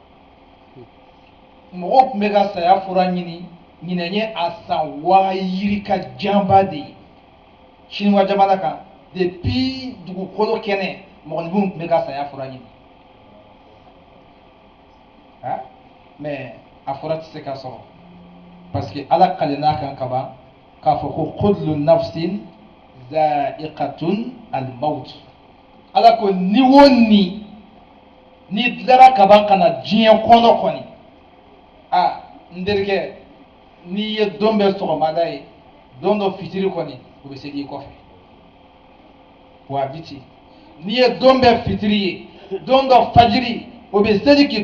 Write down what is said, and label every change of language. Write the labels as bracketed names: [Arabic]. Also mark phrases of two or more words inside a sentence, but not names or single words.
[Bambara] mɔgɔw tun bɛ ka saya fura ɲini ɲinɛ ye a san waa yiri ka janba de ye Chinois jamana kan depuis dugukolo kɛnɛ mɔgɔninfinw tun bɛ ka saya fura ɲini mais a fura tɛ se ka sɔrɔ [French] parce que [Bambara] ala kalenna kan ka ban k'a fɔ ko [Arabic] كل نفس ذائقة الموت [Bambara] ala ko ni o ni dilara ka ban ka na diɲɛ kɔnɔ kɔni n terikɛ n'i ye don bɛɛ sɔgɔmada ye don dɔ fitiri kɔni o bɛ segin i kɔfɛ wa a bi ten n'i ye don bɛɛ fitiri ye don dɔ fajiri o bɛ seli k'i